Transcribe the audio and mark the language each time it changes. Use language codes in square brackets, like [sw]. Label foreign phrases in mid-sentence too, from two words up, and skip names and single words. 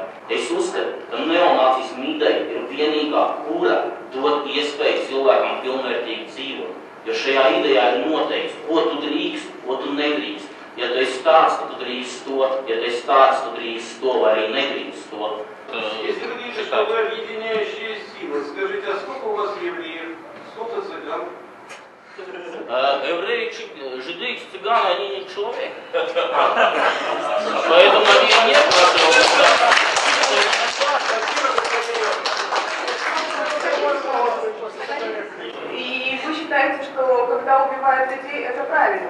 [lv] Es uzskatu, ka neonācismu ideja ir vienīgā, kura dod iespēju cilvēkam pilnvērtīgi dzīvot. Jo šajā idejā ir noteikts, ko tu drīkst, ko tu nedrīkst. Ja tu esi tāds, ka tu drīkst to, ja tu esi tāds, tu drīkst to, vai arī nedrīkst to. [ru] Если вы говорите, что вы объединяющие силы, скажите, а сколько у вас евреев, сколько цыган? Евреи, жиды и цыганы, они не человек. Поэтому они нет нашего. И вы считаете, что когда убивают людей, это правильно?